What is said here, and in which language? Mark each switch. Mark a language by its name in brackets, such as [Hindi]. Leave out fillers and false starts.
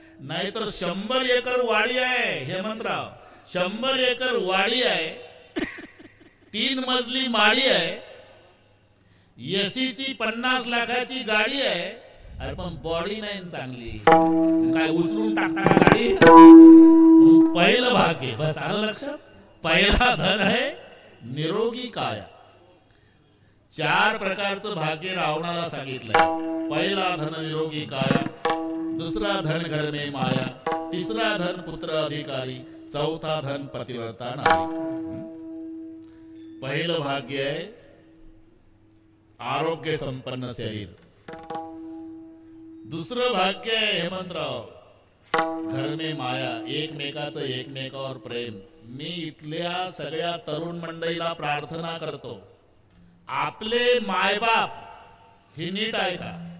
[Marathi] नाहीतर 100 एकर वाडी आहे हेमंतराव, 100 एकर वाडी आहे, 3 मजली माडी आहे, एसीची 50 लाखाची गाडी आहे. अरे पण बॉडी नाही चांगली, काय उचलून टाकता का गाडी? पहिलं भाग्य, बस आलं लक्षात. पहिला धन आहे निरोगी काया. 4 प्रकारचं भाग्य रावणाला सांगितलंय. [Hindi] पहिला धन निरोगी काया, दुसरा धन घर में माया, तिसरा धन पुत्र अधिकारी, चौथा धन पतिव्रता नारी. [Marathi] पहिलं भाग्य आहे आरोग्य संपन्न शरीर. दुसरं भाग्य आहे हेमंतराव [Hindi] घर में माया, [Marathi] एकमेकाचं एकमेकावर प्रेम. मी इथल्या सगळ्या तरुण मंडळीला प्रार्थना करतो, आपले मायबाप हे नीट ऐका.